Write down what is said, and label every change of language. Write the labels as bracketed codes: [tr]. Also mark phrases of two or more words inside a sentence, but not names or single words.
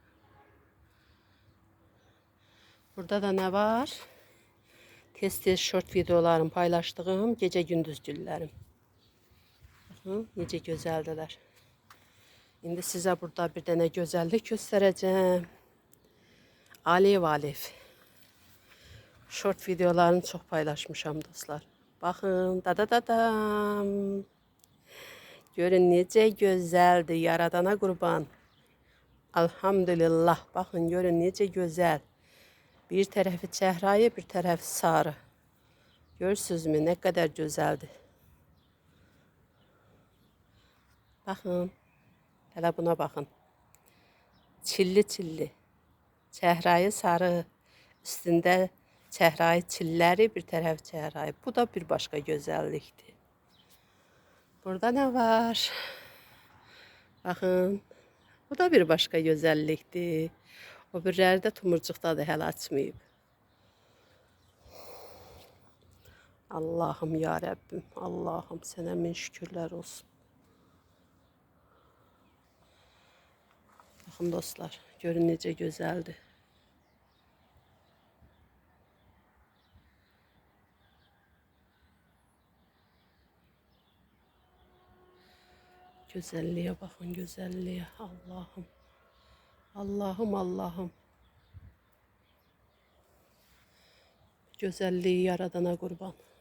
[tr] Burada da ne var? Tez short videolarım paylaştığım gece gündüz güllerim. [az] Bakın necə gözəldirlər. İndi sizə burada bir dənə gözəllik göstərəcəm. [tr] Alev alev. Short videolarını çok paylaşmışam dostlar. [az] Bakın da da da dam. Görün necə gözəldir. Yaradana qurban. Elhamdülillah. Bakın görün necə gözəl. Bir tarafı çəhrayı, bir tarafı sarı. [tr] Görürsünüz mü ne kadar güzeldi. Bakın. Hele buna bakın. Çilli çilli. [az] Çəhrayı sarı. Üstünde çəhrayı çilləri, bir tarafı çəhrayı. [tr] Bu da bir başka güzellikti. Burada ne var? Bakın. Bu da bir başka güzellikti. [az] O birləri də tumurcuqdadır, hələ açmayıb. [tr] Allah'ım ya Rabbim. [az] Allah'ım sənə min şükürlər olsun. [tr] Bakın dostlar. [az] Görün necə gözəldir. [tr] Güzelliğe bakın güzelliğe. Allah'ım. Allah'ım Allah'ım. Güzelliği yaradana kurban.